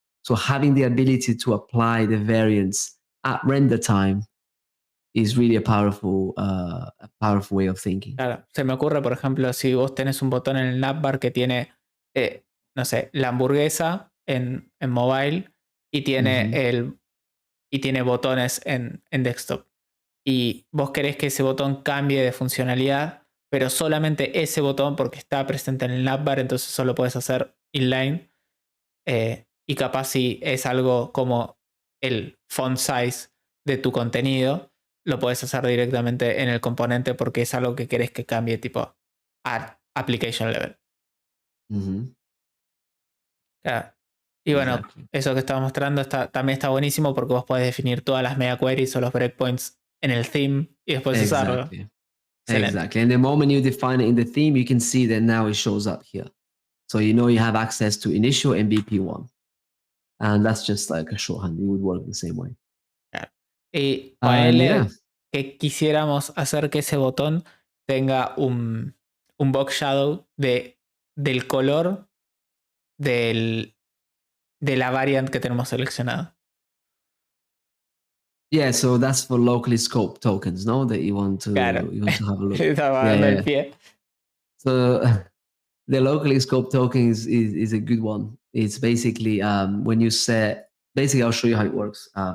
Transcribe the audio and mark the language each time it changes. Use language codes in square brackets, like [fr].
[en] So having the ability to apply the variants at render time is really a powerful way of thinking. [es] Claro, se me ocurre, por ejemplo, si vos tenés un botón en el navbar que tiene, no sé, la hamburguesa en mobile y tiene, y tiene botones en desktop. Y vos querés que ese botón cambie de funcionalidad, pero solamente ese botón, porque está presente en el navbar, entonces solo puedes hacer inline. Y capaz si es algo como el font size de tu contenido, lo puedes hacer directamente en el componente porque es algo que querés que cambie tipo a application level. Claro. Y bueno, eso que estaba mostrando también está buenísimo, porque vos podés definir todas las media queries o los breakpoints en el theme y después usarlo. [en] Exactly. And the moment you define it in the theme, you can see that now it shows up here. So you know you have access to initial and BP1. And that's just like a shorthand. It would work the same way. [es] Claro. Y ponele que quisiéramos hacer que ese botón tenga un box shadow del color de la variant que tenemos seleccionada. [en] Yeah, so that's for locally scoped tokens, no? That you want to have a look. [es] El pie. [en] So the locally scoped token is a good one. It's basically when you set, basically I'll show you how it works.